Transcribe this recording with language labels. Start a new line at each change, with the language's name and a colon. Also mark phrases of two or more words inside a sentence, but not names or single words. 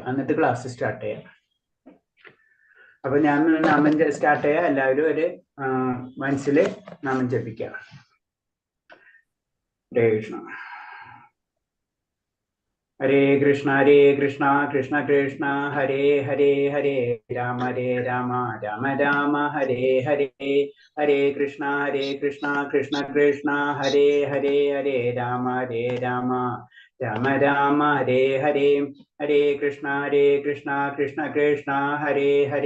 Malayalam: എന്നിട്ട് ക്ലാസ് സ്റ്റാർട്ട് ചെയ്യാം. അപ്പൊ ഞാൻ നാമം സ്റ്റാർട്ട് ചെയ്യാം. എല്ലാവരും ഒരു മനസ്സിൽ നാമം ജപിക്കാം.
Sanskrit: ഹരേ കൃഷ്ണ. ഹരേ കൃഷ്ണ കൃഷ്ണ കൃഷ്ണ ഹരേ ഹരേ. ഹരേ രാമ രാമ രാമ ഹരേ ഹരേ. ഹരേ കൃഷ്ണ കൃഷ്ണ കൃഷ്ണ ഹരേ ഹരേ. ഹരേ രാമ രാമ രാമ ഹരേ ഹരേ. ഹരേ കൃഷ്ണ കൃഷ്ണ കൃഷ്ണ ഹരേ ഹരേ.